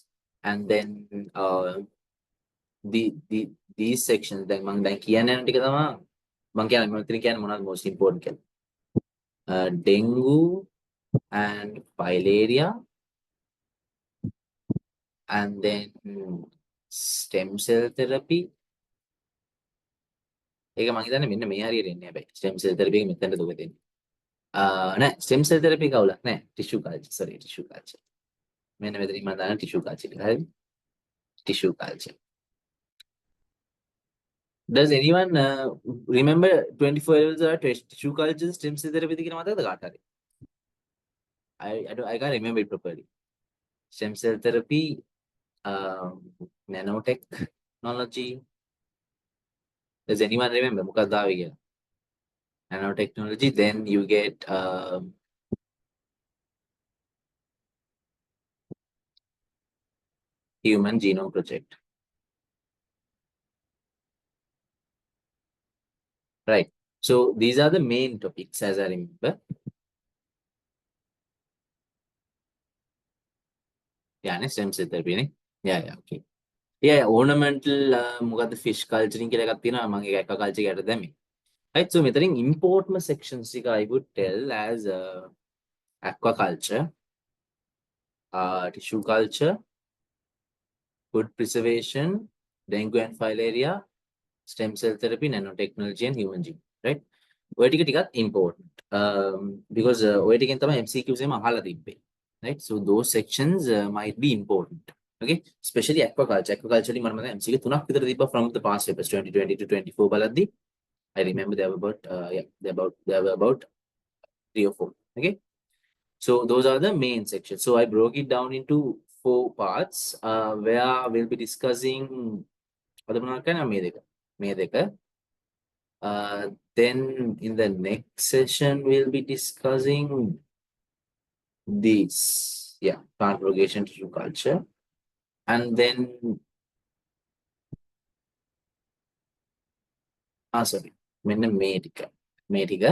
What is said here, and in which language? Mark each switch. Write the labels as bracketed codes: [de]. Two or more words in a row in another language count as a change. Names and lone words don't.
[en] And then these sections, then most important. Dengue and filaria. And then stem cell therapy. [si] ඒක මම හිතන්නේ මෙන්න මේ හරියට එන්නේ හැබැයි [en] stem cell therapy [si] එක මෙතනට දුක දෙන්නේ. නෑ [en] stem cell therapy [si] කවුලක් නෑ [en] tissue culture tissue culture. [si] මෙන්න මෙතනින් මම දාන [en] tissue culture [si] එක හරිද? [en] Tissue culture. Does anyone remember 24 levels tissue culture stem cell therapy [si] කියන මතකද කාට හරි? [en] I can't remember it properly. Stem cell therapy, nanotechnology. Does anyone remember? [si] මොකක්ද ආවේ කියලා? [en] Nanotechnology. Then you get Human Genome Project. Right. So these are the main topics as I remember. Yeah, stem cell therapy. Yeah, okay. Yeah, ornamental [si] මොකද්ද [en] fish culturing [si] කියලා එකක් තියෙනවා මම ඒක aquaculture එකට දැම්මේ. [en] Right, so මෙතනින් important sections ටික I would tell as aquaculture, tissue culture, food preservation, dengue and filaria, stem cell therapy, nanotechnology and human gene, right? [si] ඔය ටික ටිකක් [en] important because [si] ඔය ටිකෙන් තමයි MCQs එම අහලා තිබ්බේ. [en] Right, so those sections might be important. Okay, especially aquaculture. [si] Aquaculture වලින් මම MCQ 3ක් විතර තිබ්බා [en] from the past papers 2020 to 24 [si] බලද්දි. [en] I remember there were about there were about 3 or 4. Okay, so those are the main sections. So I broke it down into 4 parts where we'll be discussing [si] මේ දෙක. [en] Then in the next session we'll be discussing these, yeah, plant propagation, tissue culture, and then sorry, medica.